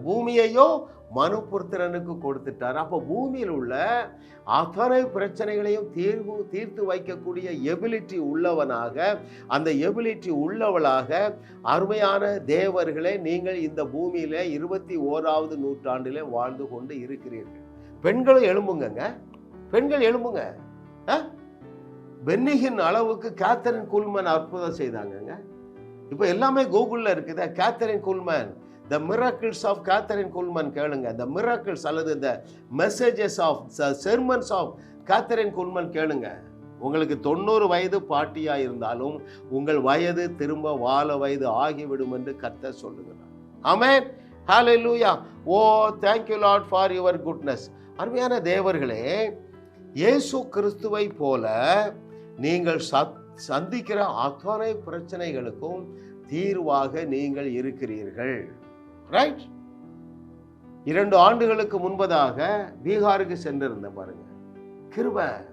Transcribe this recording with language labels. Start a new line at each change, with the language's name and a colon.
Tamil: பூமியையோ மனுபுத்திரனுக்கு கொடுத்துட்டார். அப்போ பூமியில் உள்ள அத்தனை பிரச்சனைகளையும் தீர்த்து வைக்கக்கூடிய எபிலிட்டி உள்ளவனாக, அந்த எபிலிட்டி உள்ளவளாக அருமையான தேவர்களே, நீங்கள் இந்த பூமியில 21வது நூற்றாண்டிலே வாழ்ந்து கொண்டு இருக்கிறீர்கள். பெண்களும் எழும்புங்க, பெண்கள் எழும்புங்க. பென்னிகின் அளவுக்கு கேத்தரின் குல்மன் அற்புதம் செய்தாங்க. இப்போ எல்லாமே கூகுளில் இருக்குது.
English: Catherine Kuhlman, The miracles of Catherine Kuhlman கேளுங்க. The miracles அல்லது the messages of the sermons of Catherine Kuhlman கேளுங்க.
Tamil: உங்களுக்கு 90 வயது பாட்டியா இருந்தாலும் உங்கள் வயது திரும்ப வாழ வயது ஆகிவிடும் என்று கர்த்தர் சொல்லுகிறார். ஆமென். ஹalleluya.
English: Oh thank you Lord for your goodness.
Tamil: அருமையான தேவர்களே, இயேசு கிறிஸ்துவை போல நீங்கள் சந்திக்கிற அத்தனை பிரச்சனைகளுக்கும் தீர்வாக நீங்கள் இருக்கிறீர்கள். ரைட்? 2 ஆண்டுகளுக்கு முன்பதாக பீகாருக்கு சென்றிருந்த பாருங்க, கிருபை.